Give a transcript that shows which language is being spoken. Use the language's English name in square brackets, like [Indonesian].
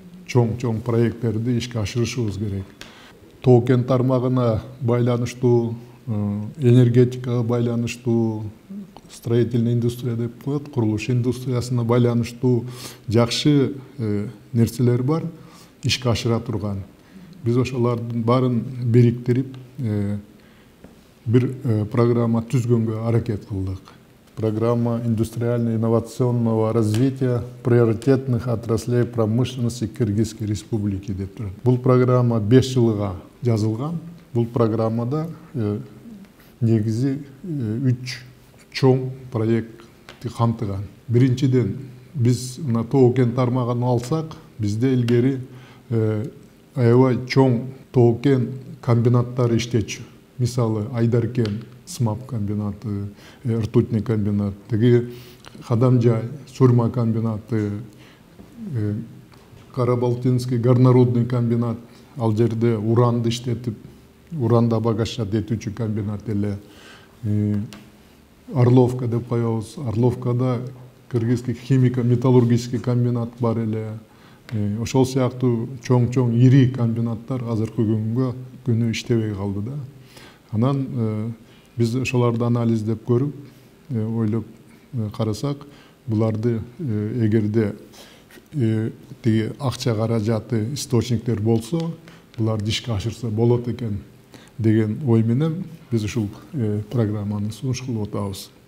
[Kyrgyz] Чоң проекттерди ишке ашырышыбыз керек. Тоо-кен тармагына байланыштуу, энергетикага байланыштуу, [Russian] строительный индустрия [Kyrgyz] деп коет, курулуш индустриясына байланыштуу жакшы нерселер бар, ишке ашыра турган. Биз ошолардын баарын бириктирип бир программа түзгөнгө аракет кылдык. [Russian] Программа индустриально-инновационного развития приоритетных отраслей промышленности Кыргызской республики [Kyrgyz] деп турат. Бул программа 5 жылга жазылган. Бул программада негизи 3 чоң проектти камтыган. Биринчиден, биз мына тоо-кен тармагын алсак, бизде илгери аябай чоң тоо-кен комбинаттары иштечү. Мисалы Айдаркен СМАП комбинаты, [Russian] ртутный комбинат, [Kyrgyz] тиги Хадамжай сурма комбинаты, Карабалтинский горнорудный комбинат, ал жерде уранды иштетип, уранда багашат этүүчү комбинат эле. Орловка деп коебуз. Орловкада Кыргызский химико-металлургический комбинат бар эле. Ошол сыяктуу чоң ири комбинаттар азыркы күнү иштебей калды да. Анан биз ошолорду анализдеп көрүп, ойлоп карасак, буларды эгерде тиги акча каражаты источниктер болсо, буларды ишке ашырса болот экен деген ой менен биз ушул программаны сунуш кылып атабыз.